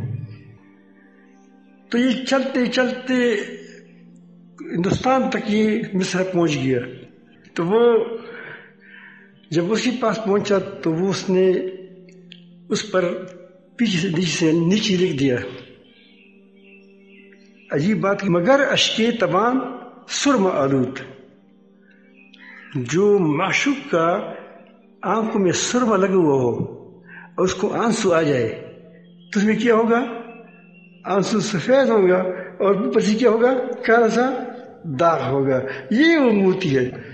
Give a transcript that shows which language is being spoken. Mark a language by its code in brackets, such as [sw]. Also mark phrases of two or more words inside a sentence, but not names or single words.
[ur] تو یہ چلتے چلتے ہندوستان تک یہ مصرع پہنچ گیا۔ تو وہ جب اس کے پاس پہنچا تو وہ اس نے اس پر پیچھے سے نیچے لکھ دیا، عجیب بات، [fa] مگر اشکے تبان سرم آلود، [ur] جو معشوق کا آنکھوں میں سرما لگا ہوا ہو اور اس کو آنسو آ جائے تو اس میں کیا ہوگا، آنسو سفید ہوگا اور اوپر سے کیا ہوگا، کالا سا داغ ہوگا، یہ وہ موتی ہے۔